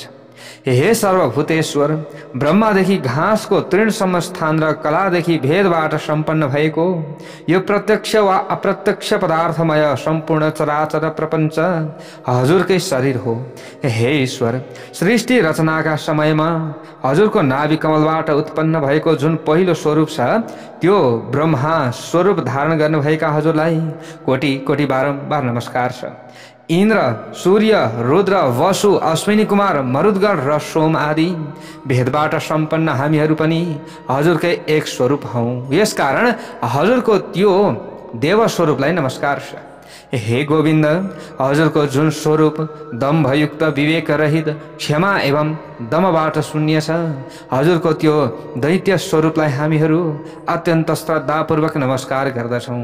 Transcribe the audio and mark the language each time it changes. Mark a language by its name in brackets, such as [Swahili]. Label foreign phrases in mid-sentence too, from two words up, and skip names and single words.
[Nepali] हे सर्वभूतेश्वर, ब्रह्मादेखि घाँसको तृणसम्म स्थान र कलादेखि भेदबाट सम्पन्न भएको यो प्रत्यक्ष वा अप्रत्यक्ष पदार्थमय सम्पूर्ण चराचर प्रपञ्च हजुरकै शरीर हो। हे ईश्वर, सृष्टि रचनाका समयमा हजुरको नाभि कमलबाट उत्पन्न भएको जुन पहिलो स्वरूप छ त्यो ब्रह्मा स्वरूप धारण गर्नुभएका हजुरलाई कोटि कोटि बारम्बार नमस्कार छ। इन्द्र, सूर्य, रुद्र, वसु, अश्विनी कुमार, मरुद्गण र सोम आदि भेदबाट सम्पन्न हामीहरू पनि हजुरकै एक स्वरूप हौँ। यसकारण हजुरको त्यो देव स्वरूपलाई नमस्कार छ। हे गोविन्द, हजुरको जुन स्वरूप दम्भयुक्त, विवेक रहित, क्षमा एवं दमबाट शून्य छ, हजुरको त्यो दैत्य स्वरूपलाई हामीहरू अत्यन्त श्रद्धापूर्वक नमस्कार गर्दछौँ।